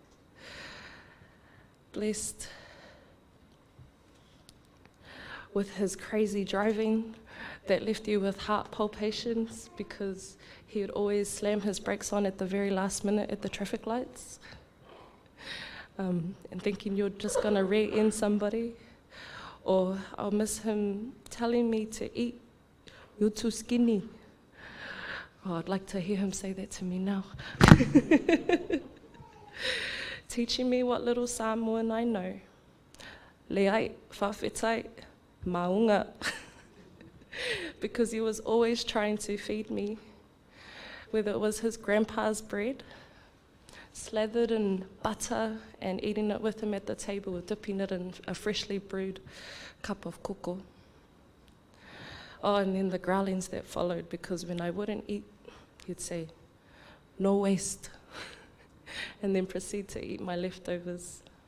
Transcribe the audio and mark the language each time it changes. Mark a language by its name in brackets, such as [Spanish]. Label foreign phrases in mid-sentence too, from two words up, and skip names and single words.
[English] Blessed with his crazy driving that left you with heart palpitations because he would always slam his brakes on at the very last minute at the traffic lights, and thinking you're just going to rear end somebody. Or I'll miss him telling me to eat. You're too skinny. Oh, I'd like to hear him say that to me now. Teaching me what little Samoan I know. [Samoan] Leai, whawhetai, maunga. [English] Because he was always trying to feed me, whether it was his grandpa's bread, slathered in butter and eating it with him at the table, dipping it in a freshly brewed cup of koko. Oh, and then the growlings that followed, because when I wouldn't eat, he'd say, no waste, and then proceed to eat my leftovers.